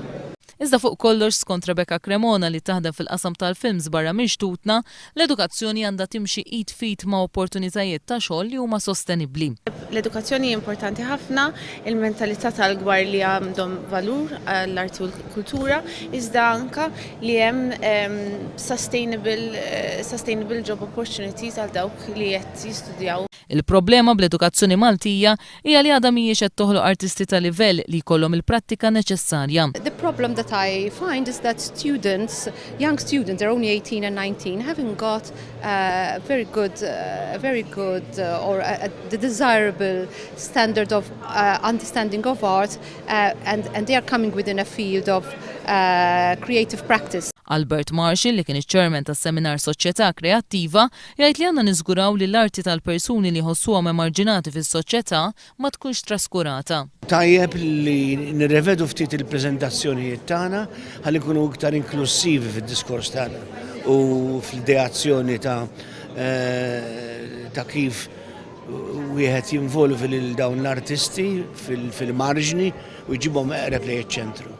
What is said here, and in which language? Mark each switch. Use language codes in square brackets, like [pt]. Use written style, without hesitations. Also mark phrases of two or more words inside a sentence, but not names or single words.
[mt] Iżda fuq kollox skont Rebecca Cremona li taħdem fil-qasam tal-films barra mixtutna, l-edukazzjoni għandha timxi id fit ma' opportunitajiet ta' xogħol li huma sostenibbli. L-edukazzjoni importanti ħafna, il-mentalità tal-gwar li għandhom valur l-arti u l-kultura, iżda anke li hemm [en] sustainable job opportunities [mt] għal dawk li qed jistudjaw. Il-problema bl-edukazzjoni Maltija hija li għadha mhijiex qed toħloq artisti ta' livell li jkollhom il-prattika neċessarja. [en] The problem that I find is that young students, they're only 18 and 19, haven't got very good or the desirable standard of understanding of art, and they are coming within a field of creative practice. [mt] Albert Marshall li kien iċ-chairman tas-seminar Soċjetà Kreattiva jgħid li għandna niżguraw li l-arti tal-persuni li jħossuhom emarġinati fis-soċjetà ma tkunx traskurata. Tajjeb li nirrevedu ftit il-preżentazzjonijiet tagħna ħalli nkunu iktar inklusivi fid-diskors tagħna u fl-ideazzjoni ta' kif wieħed jinvolvi lil dawn l-artisti fil-marġni u jġibhom eqreb lejn iċ-ċentru.